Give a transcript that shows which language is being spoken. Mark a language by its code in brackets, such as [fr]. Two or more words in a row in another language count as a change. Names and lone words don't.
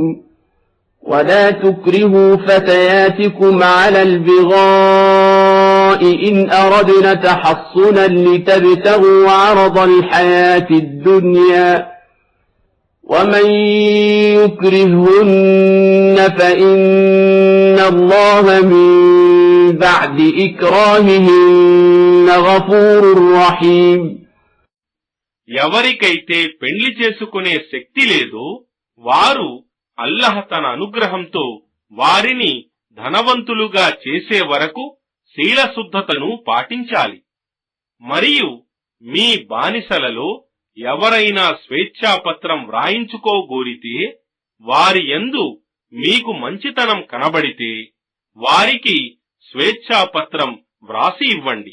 [ar] وَلَا تُكْرِهُوا فَتَيَاتِكُمْ عَلَى الْبِغَاءِ إِنْ أَرَدْنَ تَحَصُّنًا لِتَبْتَغُوا عَرَضَ الْحَيَاةِ الدُّنْيَا وَمَنْ يُكْرِههُّنَّ فَإِنَّ اللَّهَ مِنْ بَعْدِ إِكْرَاهِهِنَّ غَفُورٌ رَحِيمٌ. [te] ఎవరికైతే పెండ్లి చేసుకునే శక్తి లేదో వారు అల్లహ తన అనుగ్రహంతో వారిని ధనవంతులుగా చేసే వరకు శీలశుద్ధతను పాటించాలి. మరియు మీ బానిసలలో ఎవరైనా స్వేచ్ఛాపత్రం వ్రాయించుకోగోరితే వారి యందు మీకు మంచితనం కనబడితే వారికి స్వేచ్ఛాపత్రం వ్రాసి ఇవ్వండి.